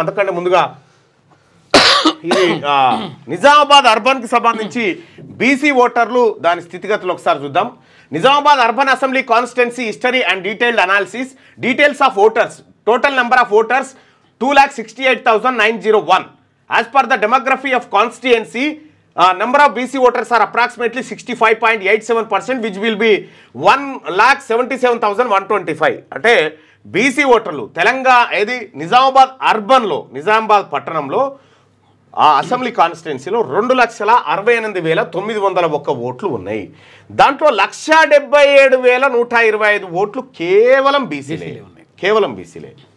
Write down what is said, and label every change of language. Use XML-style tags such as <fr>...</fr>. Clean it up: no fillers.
<te>అంతకంటే ముందుగా ఇది నిజామాబాద్ అర్బన్కి సంబంధించి బీసీ ఓటర్లు దాని స్థితిగతులు ఒకసారి చూద్దాం.</te> <en>Nizamabad urban assembly constituency history and detailed analysis, details of voters, total number of voters 2,68,901. As per the demography of constituency, number of BC voters are approximately 65.87%, which will be 1,77,125.</en> <te>అంటే బీసీ ఓటర్లు తెలంగాణ ఏది నిజామాబాద్ అర్బన్లో, నిజామాబాద్ పట్టణంలో ఆ అసెంబ్లీ కాన్స్టిట్యున్సీలో 2,68,901 ఓట్లు ఉన్నాయి. దాంట్లో 1,77,125 ఓట్లు కేవలం బీసీలే ఉన్నాయి, కేవలం బీసీలే.</te>